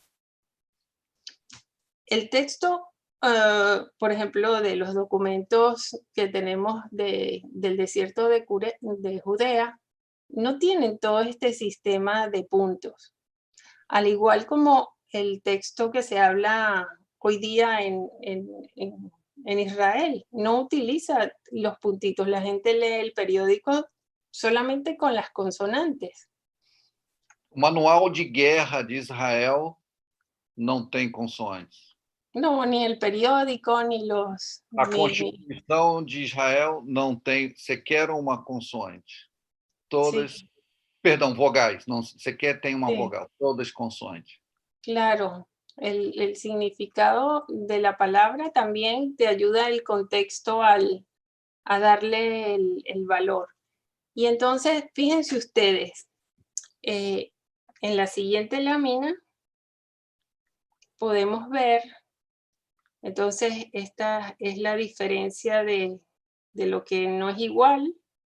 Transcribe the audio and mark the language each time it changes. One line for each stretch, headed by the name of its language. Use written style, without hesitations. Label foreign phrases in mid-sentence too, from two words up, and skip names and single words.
Spanish: El texto, por ejemplo, de los documentos que tenemos del desierto de Judea, no tienen todo este sistema de puntos. Al igual como el texto que se habla hoy día en Israel, no utiliza los puntitos. La gente lee el periódico solamente con las consonantes.
Portuguese: O manual de guerra de Israel não tem consoantes.
Spanish: No, ni el periódico, ni los...
Portuguese: A Constituição de Israel não tem sequer uma consoante. Todas,
Spanish: Sí,
Portuguese: perdão, vogais, não sequer tem uma
Spanish: sí,
Portuguese: vogal, todas consoantes.
Spanish: claro. El significado de la palabra también te ayuda el contexto a darle el valor. Y entonces, fíjense ustedes, en la siguiente lámina podemos ver, entonces esta es la diferencia de lo que no es igual.